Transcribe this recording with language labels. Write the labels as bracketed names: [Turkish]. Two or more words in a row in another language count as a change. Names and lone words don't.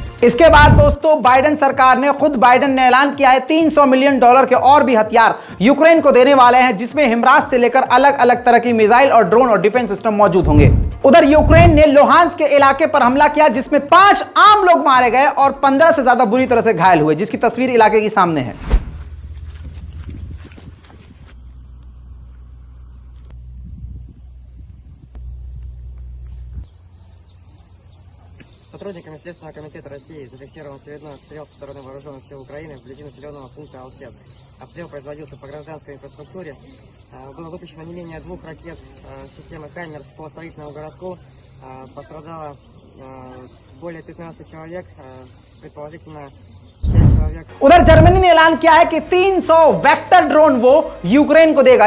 [Hindi] इसके बाद दोस्तों, बाइडेन सरकार ने खुद बाइडेन ने ऐलान किया है $300 मिलियन के और भी हथियार यूक्रेन को देने वाले हैं, जिसमें हिमरास से लेकर अलग अलग तरह की मिसाइल और ड्रोन और डिफेंस सिस्टम मौजूद होंगे। उधर यूक्रेन ने लोहांस्क के इलाके पर हमला किया, जिसमें 5 आम लोग मारे गए और 15 से ज्यादा बुरी तरह से घायल हुए, जिसकी तस्वीर इलाके की सामने है। [Russian] Сотрудниками Следственного комитета России зафиксирован очередной обстрел со стороны вооруженных сил Украины вблизи населенного пункта Алсецк. Обстрел производился по гражданской инфраструктуре. Было выпущено не менее 2 ракет системы «Хаймерс» по строительному городку. Пострадало более 15 человек, предположительно 5 человек। [Hindi] उधर जर्मनी ने ऐलान किया है कि 300 वेक्टर ड्रोन वो यूक्रेन को देगा।